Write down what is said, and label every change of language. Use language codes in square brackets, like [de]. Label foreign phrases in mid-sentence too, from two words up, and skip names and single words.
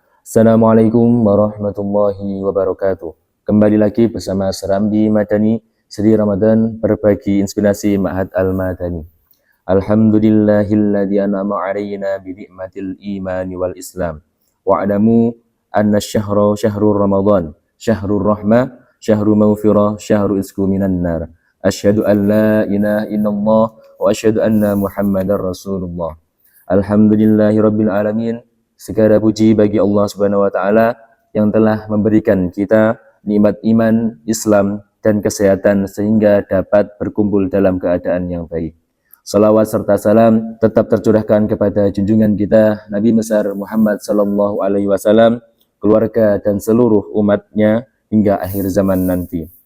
[ar] السلام عليكم ورحمة الله وبركاته. [id] Kembali lagi bersama Serambi Madani, Seri Ramadan berbagi inspirasi Ma'had Al-Madani. [ar] الحمد لله الذي أنعم علينا بنعمة الإيمان والإسلام. واعلموا أن شهر شهر رمضان شهر الرحمة شهر المغفرة شهر العتق من النار. أشهد أن لا إله إلا الله وأشهد أن محمدا رسول الله. الحمد لله رب العالمين. [id] Segala puji bagi Allah [ar] سبحانه وتعالى [id] yang telah memberikan kita nikmat iman, Islam dan kesehatan sehingga dapat berkumpul dalam keadaan yang baik. Salawat serta salam tetap tercurahkan kepada junjungan kita Nabi besar Muhammad [ar] صلى الله عليه وسلم, [id] keluarga dan seluruh umatnya hingga akhir zaman nanti.